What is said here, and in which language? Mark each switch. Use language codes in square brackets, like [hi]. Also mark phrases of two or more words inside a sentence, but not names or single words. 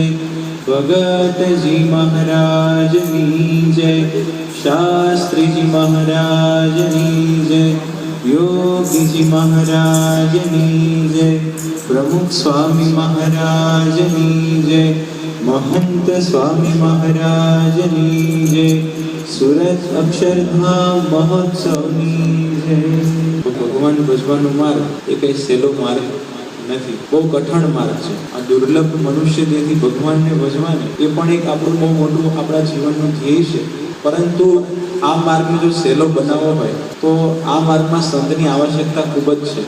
[gu] ભગત જી મહારાજની જય। શાસ્ત્રી જી મહારાજની જય। યોગી જી મહારાજની જય। પ્રમુખ સ્વામી મહારાજની જય। મહંત સ્વામી મહારાજની જય। સુરત અક્ષરધામ મહોત્સવની જય। ભગવાન ભજવાનો માર્ગ એ કઈ સહેલો માર્ગ નથી, બહુ કઠણ માર્ગ છે। આ દુર્લભ મનુષ્ય દેહથી ભગવાનને ભજવાને એ પણ એક આપણું બહુ મોટું આપણા જીવનનું ધ્યેય છે। પરંતુ આ માર્ગને જો સહેલો બનાવવો હોય તો આ માર્ગમાં સંતની આવશ્યકતા ખૂબ જ છે।